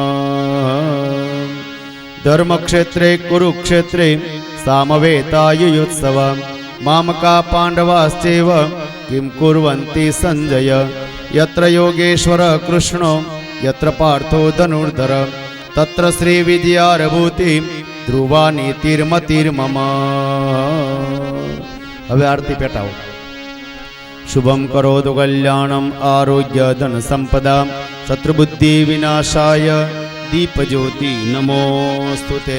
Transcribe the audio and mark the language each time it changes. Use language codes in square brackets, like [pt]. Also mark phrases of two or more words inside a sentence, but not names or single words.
[sa] धर्मक्षेत्रे कुरुक्षेत्रे सामवेतायुयुत्सव मामका पाण्डवाश्चैव किं कुर्वन्ति संजय यत्र योगेश्वर कृष्णो यत्र पार्थो धनुर्धर तत्र श्रीविजयारभूति ध्रुवा नीतिर्मतिर्मम। [gu] હવે આરતી પેટાવો। [sa] शुभं करोतु कल्याणम् आरोग्य धन संपदा शत्रुबुद्धि विनाशाय दीपज्योति नमोस्तुते।